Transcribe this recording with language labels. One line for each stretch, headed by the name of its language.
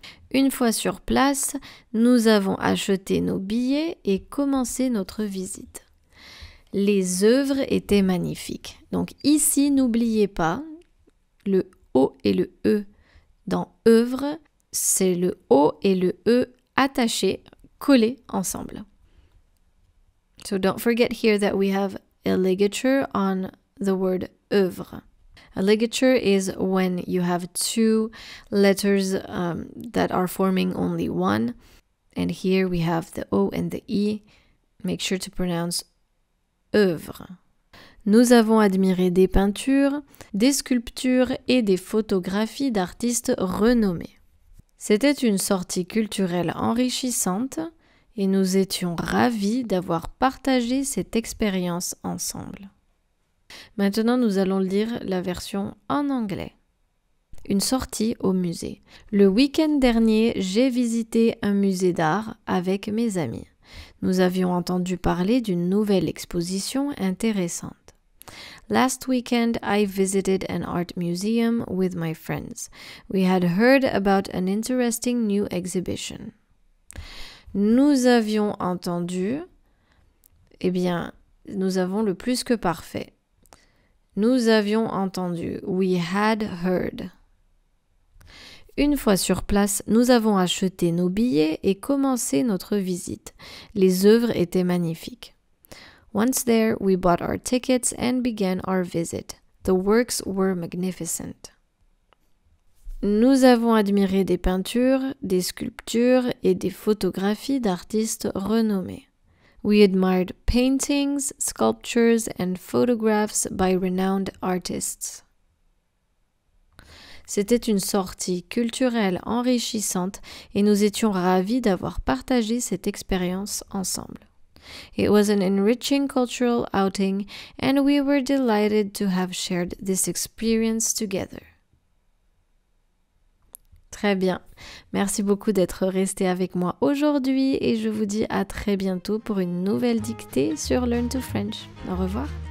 French: Une fois sur place, nous avons acheté nos billets et commencé notre visite. Les œuvres étaient magnifiques. Donc ici, n'oubliez pas, le O et le E dans œuvre, c'est le O et le E attachés, collés ensemble.
English: So don't forget here that we have a ligature on the word œuvre. A ligature is when you have two letters that are forming only one. And here we have the O and the E. Make sure to pronounce œuvre.
French: Nous avons admiré des peintures, des sculptures et des photographies d'artistes renommés. C'était une sortie culturelle enrichissante et nous étions ravis d'avoir partagé cette expérience ensemble. Maintenant, nous allons lire la version en anglais. Une sortie au musée. Le week-end dernier, j'ai visité un musée d'art avec mes amis. Nous avions entendu parler d'une nouvelle exposition intéressante.
English: Last weekend, I visited an art museum with my friends. We had heard about an interesting new exhibition.
French: Nous avions entendu, nous avons le plus que parfait. Nous avions entendu.
English: We had heard.
French: Une fois sur place, nous avons acheté nos billets et commencé notre visite. Les œuvres étaient magnifiques.
English: Once there, we bought our tickets and began our visit. The works were magnificent.
French: Nous avons admiré des peintures, des sculptures et des photographies d'artistes renommés.
English: We admired paintings, sculptures, and photographs by renowned artists.
French: C'était une sortie culturelle enrichissante et nous étions ravis d'avoir partagé cette expérience ensemble.
English: It was an enriching cultural outing and we were delighted to have shared this experience together.
French: Très bien. Merci beaucoup d'être resté avec moi aujourd'hui et je vous dis à très bientôt pour une nouvelle dictée sur Learn to French. Au revoir.